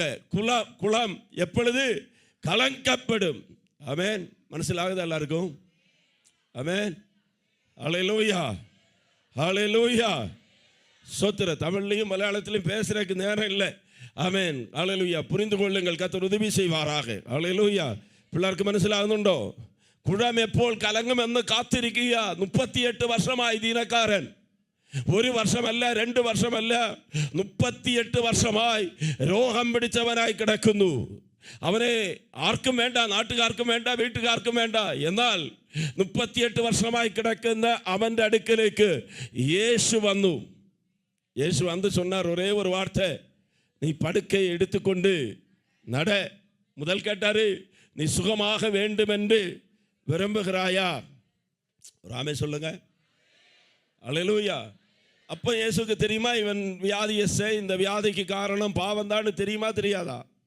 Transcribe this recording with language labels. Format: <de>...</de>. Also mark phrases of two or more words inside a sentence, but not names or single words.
<ta>குளம் எப்பொழுது கலங்கப்படும். ஆமென். மனசிலாகுது எல்லாருக்கும்? ஆமென். ஹல்லேலூயா, ஹல்லேலூயா. சோத்திர. தமிழ்லையும் மலையாளத்திலையும் பேசுறதுக்கு நேரம் இல்லை. ஆமென். ஹல்லேலூயா. புரிந்து கொள்ளுங்கள், கர்த்தர் உதவி செய்வாராக. ஹல்லேலூயா.</ta> <ml>പിള്ളേർക്ക് മനസ്സിലാകുന്നുണ്ടോ? കുഴം എപ്പോൾ കലങ്ങുമെന്ന് കാത്തിരിക്കുക. 38 വർഷമായി ദീനക്കാരൻ. 1 വർഷമല്ല, 2 വർഷമല്ല, 38 വർഷമായി രോഗം പിടിച്ചവനായി കിടക്കുന്നു. അവനെ ആർക്കും വേണ്ട, നാട്ടുകാർക്കും വേണ്ട, വീട്ടുകാർക്കും വേണ്ട. എന്നാൽ 38 വർഷമായി കിടക്കുന്ന അവൻ്റെ അടുക്കലേക്ക് യേശു വന്നു.</ml> <ta>യേശു வந்து சொன்னார் ஒரே ஒரு வார்த்தை, நீ படுக்கை எடுத்துக்கொண்டு நட. முதல் கேட்டாரு, நீ சுகமாக வேண்டும் என்று விரும்புகிறாயா? ராமே சொல்லுங்க. அல்லேலூயா. அப்போ இயேசுக்கு தெரியுமா இவன் வியாதியை, இந்த வியாதிக்கு காரணம் பாவம் தான் தெரியுமா தெரியாதா?</ta>